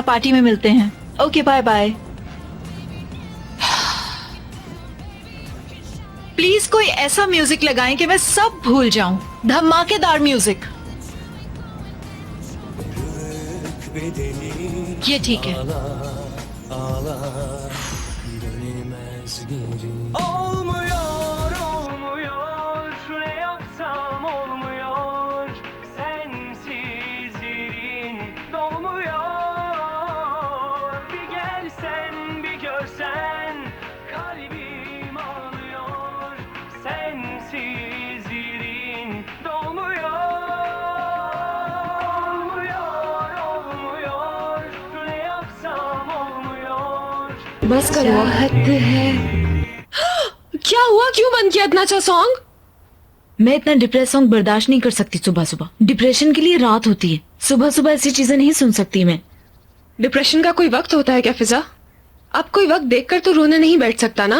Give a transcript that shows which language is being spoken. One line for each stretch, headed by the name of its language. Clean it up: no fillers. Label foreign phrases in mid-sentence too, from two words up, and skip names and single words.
Hindi: पार्टी में मिलते हैं।
English: okay bye bye.
Hindi: प्लीज कोई ऐसा म्यूजिक लगाएं कि मैं सब भूल जाऊं। धमाकेदार म्यूजिक। ये ठीक है।
Turkish: ağlar dönmez geri. Olmuyor, olmuyor, ne yapsam olmuyor, sensiz yerin dolmuyor. Bir gelsen bir görsen kalbim ağlıyor, sensiz yerin dolmuyor. Olmuyor, ne yapsam olmuyor.
Hindi: बस करो। हद है। क्या हुआ, क्यों बंद किया इतना अच्छा सॉन्ग? मैं इतना
English: depress song
Hindi: बर्दाश्त नहीं कर सकती सुबह सुबह। डिप्रेशन के लिए रात होती है, सुबह सुबह ऐसी चीजें नहीं सुन सकती मैं। डिप्रेशन का कोई वक्त होता है क्या फिजा? अब कोई वक्त देखकर तो रोने नहीं बैठ सकता ना।